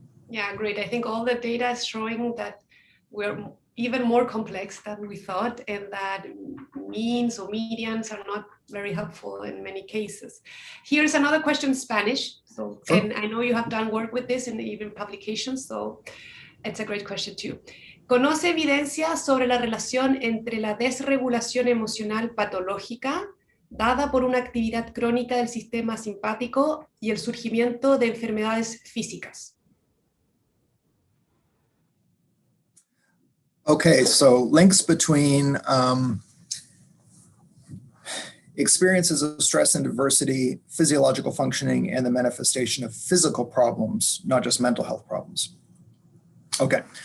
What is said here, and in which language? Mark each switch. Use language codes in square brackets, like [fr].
[en] Yeah, great. I think all the data is showing that we're even more complex than we thought, and that means or medians are not very helpful in many cases. Here's another question in Spanish. So, sure. And I know you have done work with this in even publications, so it's a great question too. [es] ¿Conoce evidencia sobre la relación entre la desregulación emocional patológica dada por una actividad crónica del sistema simpático y el surgimiento de enfermedades físicas? [en] Okay, so links between experiences of stress and adversity, physiological functioning, and the manifestation of physical problems, not just mental health problems. Okay.